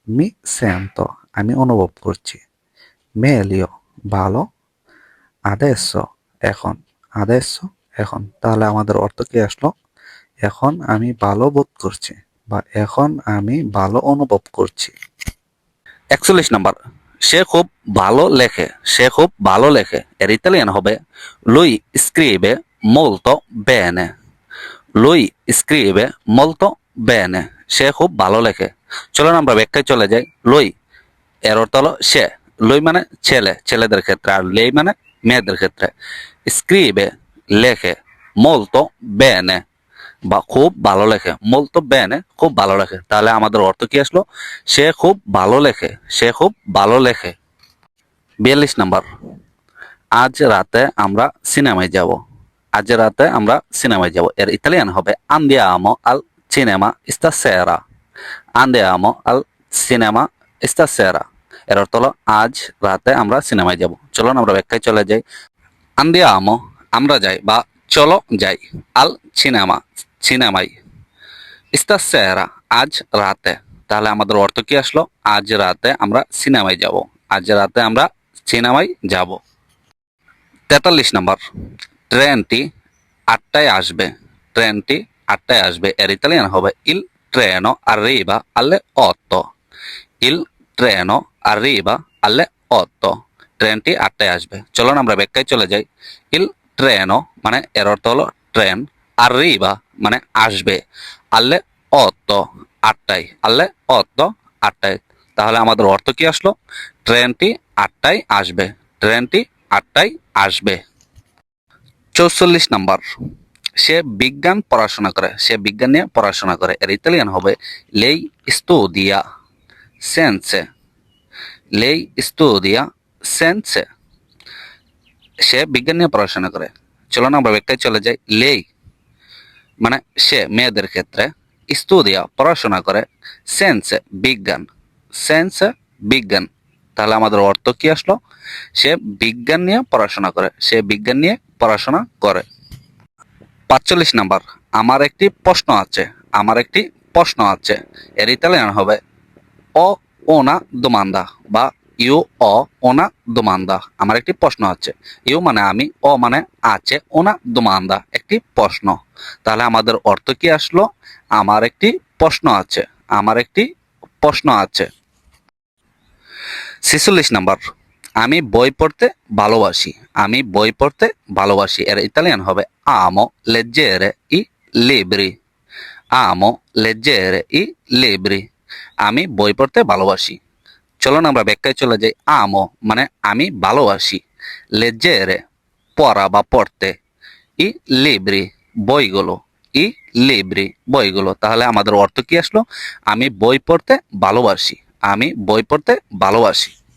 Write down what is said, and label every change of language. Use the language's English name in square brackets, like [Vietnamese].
[Italian] মি সেন্টো [Bangla] আমি অনুভব করছি, মেলিও ভালো, আদেসো এখন, আদেসো এখন। তাহলে আমাদের অর্থ কি আসলো? এখন আমি ভালো বোধ করছি বা এখন আমি ভালো অনুভব করছি। 41 নম্বর, সে খুব ভালো লেখে। সে খুব ভালো লেখে। এর ইতালিয়ান হবে [Italian] lui scrive molto bene. lui scrive molto bene. [Bangla] সে খুব ভালো লেখে। চলুন আমরা ব্যাখ্যায় চলে যাই। lui এর অর্থ হলো সে, lui মানে ছেলে, ছেলেদের ক্ষেত্রে, আর lei মানে মেয়েদের ক্ষেত্রে। scrive লেখে, [Italian] molto bene [Bangla] বা খুব ভালো লেখে, molto bene খুব ভালো লেখে। তাহলে আমাদের অর্থ কি আসলো? সে খুব ভালো লেখে, সে খুব ভালো লেখে। 42 নম্বর, আজ রাতে আমরা সিনেমায় যাব। আজ রাতে আমরা সিনেমায় যাব। এর ইতালিয়ান হবে [Italian] andiamo al cinema stasera. andiamo al cinema stasera. [Bangla] এর অর্থ হলো আজ রাতে আমরা সিনেমায় যাব। চলুন আমরা ব্যাখ্যায় চলে যাই। andiamo আমরা যাই বা চলো যাই, আল সিনেমা সিনেমায়, stasera আজ রাতে। তাহলে আমাদের অর্থ কি আসলো? আজ রাতে আমরা সিনেমায় যাব, আজ রাতে আমরা সিনেমায় যাব। 43 নম্বর, ট্রেনটি 8টায় আসবে। ট্রেনটি 8টায় আসবে। এর ইতালিয়ান হবে ইল [Italian] treno arriva alle 8 il treno arriva alle 8 [Bangla] ট্রেনটি 8টায় আসবে। চলুন আমরা ব্যাখ্যায় চলে যাই। ইল ট্রেনো মানে এর অর্থ হলো ট্রেন, arriva মানে আসবে, alle 8 8টায়, alle 8 8টায়। তাহলে আমাদের অর্থ কি আসলো? ট্রেনটি 8টায় আসবে, ট্রেনটি 8টায় আসবে। 44 নাম্বার, সে বিজ্ঞান পড়াশোনা করে, সে বিজ্ঞান নিয়ে পড়াশোনা করে। এর ইতালিয়ান হবে [Italian] lei studia scienze, lei studia scienze। [Bangla] সে বিজ্ঞান নিয়ে পড়াশোনা করে। চলুন আমরা ব্যাখ্যায় চলে যাই। লেই মানে সে মেয়েদের ক্ষেত্রে, স্টুডিয়া পড়াশোনা করে, সেন্সে বিজ্ঞান, সেন্সে বিজ্ঞান। তাহলে আমাদের অর্থ কি আসলো? সে বিজ্ঞান নিয়ে পড়াশোনা করে, সে বিজ্ঞান নিয়ে পড়াশোনা করে। 45 নাম্বার, আমার একটি প্রশ্ন আছে, আমার একটি প্রশ্ন আছে। এর ইতালিয়ান হবে [Italian] ও ওনা দোমান্দা বা ইউ ও ওনা দোমান্দা। [Bangla] আমার একটি প্রশ্ন আছে। ইউ মানে আমি, ও মানে আছে, [Italian] ওনা দোমান্দা [Bangla] একটি প্রশ্ন। তাহলে আমাদের অর্থ কি আসলো? আমার একটি প্রশ্ন আছে, আমার একটি প্রশ্ন আছে। 46 নাম্বার, আমি বই পড়তে ভালোবাসি, আমি বই পড়তে ভালোবাসি। এর ইতালিয়ান হবে [Italian] আমো leggere i libri, আমো leggere i libri। [Bangla] আমি বই পড়তে ভালোবাসি। চলুন আমরা ব্যাখ্যায় চলে যাই। আমো মানে আমি ভালোবাসি, leggere পড়া বা পড়তে, [Italian] ই লিব্রি [Bangla] বইগুলো, ই লিব্রি বইগুলো। তাহলে আমাদের অর্থ কি আসলো? আমি বই পড়তে ভালোবাসি, আমি বই পড়তে ভালোবাসি।